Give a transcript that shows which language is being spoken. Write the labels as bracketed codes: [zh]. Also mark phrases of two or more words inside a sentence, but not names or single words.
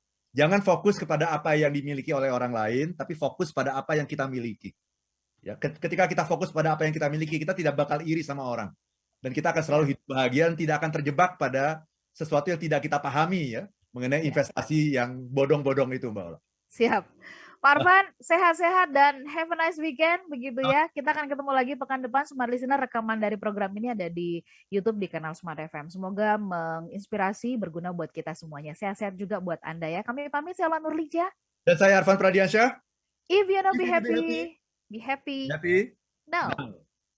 [id] Jangan fokus kepada apa yang dimiliki oleh orang lain, tapi fokus pada apa yang kita miliki. Ya, ketika kita fokus pada apa yang kita miliki, kita tidak bakal iri sama orang. Dan kita akan selalu hidup bahagia dan tidak akan terjebak pada sesuatu yang tidak kita pahami ya, mengenai investasi yang bodong-bodong itu Mbak Ola. Siap. Pak Arfan, sehat-sehat dan [en] have a nice weekend, [id] begitu ya. Kita akan ketemu lagi pekan depan. Smart Listener, rekaman dari program ini ada di YouTube di kanal Smart FM. Semoga menginspirasi, berguna buat kita semuanya. Sehat-sehat juga buat Anda ya. Kami pamit, saya Ola Nurlija. Dan saya Arfan Pradiansyah. [en] If you wanna be happy, be happy. Happy? No.